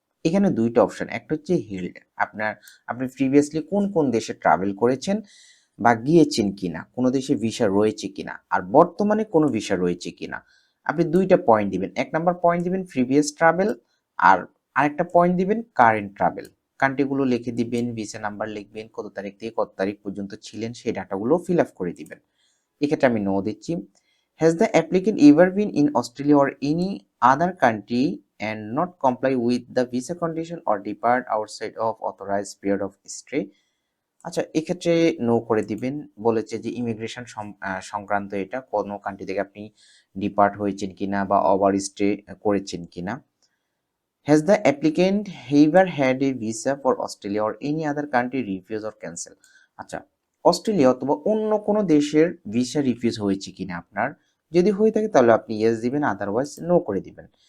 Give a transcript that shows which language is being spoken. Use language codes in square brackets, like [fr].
[bn] এখানে দুইটা অপশন, একটা হচ্ছে হেল্ড, আপনি প্রিভিয়াসলি কোন কোন দেশে ট্রাভেল করেছেন বা গিয়েছেন কিনা, কোনো দেশে ভিসা রয়েছে কিনা, আর বর্তমানে কোনো ভিসা রয়েছে কিনা। আপনি দুইটা পয়েন্ট দিবেন, এক নাম্বার পয়েন্ট দিবেন প্রিভিয়াস ট্রাভেল, আর আরেকটা পয়েন্ট দিবেন কারেন্ট ট্রাভেল। কান্ট্রিগুলো লিখে দিবেন, ভিসা নাম্বার লিখবেন, কত তারিখ থেকে কত তারিখ পর্যন্ত ছিলেন সেই ডাটাগুলো ফিল আপ করে দিবেন। এক্ষেত্রে আমি নো দিচ্ছি। [en] Has the applicant ever been in Australia or any other country and not comply with the visa condition or depart outside of authorized period of stay। [bn] আচ্ছা, এক্ষেত্রে নো করে দিবেন। বলেছে যে ইমিগ্রেশন সংক্রান্ত, এটা কোনো কান্ট্রি থেকে আপনি ডিপার্ট হয়েছেন কিনা বা ওভার স্টে করেছেন কিনা। [en] Has the applicant ever had a visa for Australia or any other country refuse or cancel. [bn] আচ্ছা, অস্ট্রেলিয়া অথবা অন্য কোনো দেশের ভিসা রিফিউজ হয়েছে কিনা আপনার, যদি হয়ে থাকে তাহলে আপনি ইয়েস দিবেন, আদারওয়াইজ নো করে দিবেন।